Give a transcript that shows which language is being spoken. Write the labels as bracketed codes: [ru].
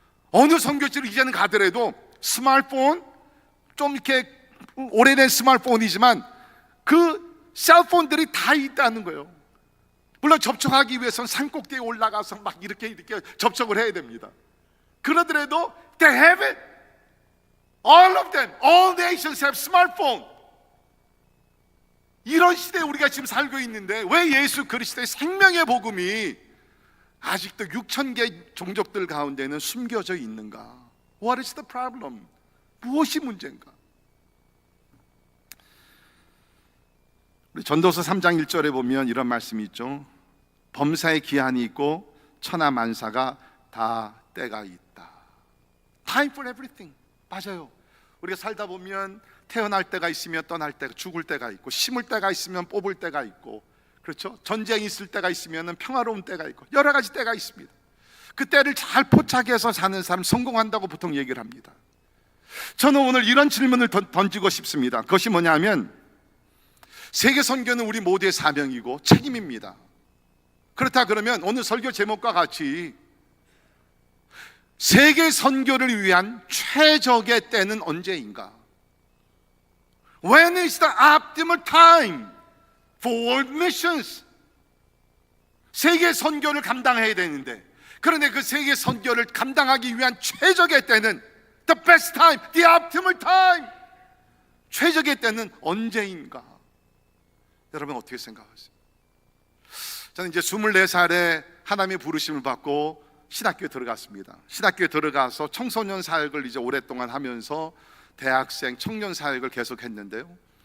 [ko] 어느 선교지를 이제는 가더라도 스마트폰, 좀 이렇게 오래된 스마트폰이지만 그 셀폰들이 다 있다는 거예요. 물론 접촉하기 위해서는 산꼭대기에 올라가서 막 이렇게 접촉을 해야 됩니다. 그러더라도 [en] they have it. All of them, all nations have smartphone. [ko] 이런 시대에 우리가 지금 살고 있는데 왜 예수 그리스도의 생명의 복음이 아직도 6,000개 종족들 가운데는 숨겨져 있는가? [en] What is the problem? [ko] 무엇이 문제인가? 우리 전도서 3장 1절에 보면 이런 말씀이 있죠. 범사의 기한이 있고 천하 만사가 다 때가 있다. [en] Time for everything. [ko] 맞아요. 우리가 살다 보면 태어날 때가 있으면 떠날 때가, 죽을 때가 있고, 심을 때가 있으면 뽑을 때가 있고, 그렇죠? 전쟁이 있을 때가 있으면 평화로운 때가 있고, 여러 가지 때가 있습니다. 그 때를 잘 포착해서 사는 사람 성공한다고 보통 얘기를 합니다. 저는 오늘 이런 질문을 던지고 싶습니다. 그것이 뭐냐면, 세계 선교는 우리 모두의 사명이고 책임입니다. 그렇다 그러면 오늘 설교 제목과 같이 세계 선교를 위한 최적의 때는 언제인가? [en] When is the optimal time for world missions? [ko] 세계 선교를 감당해야 되는데, 그런데 그 세계 선교를 감당하기 위한 최적의 때는 [en] The best time, the optimal time. [ko] 최적의 때는 언제인가? 여러분 어떻게 생각하세요? 저는 이제 24살에 하나님의 부르심을 받고 신학교에 들어갔습니다. 신학교에 들어가서 청소년 사역을 이제 오랫동안 하면서 대학생, 청년 사역을 계속했는데요.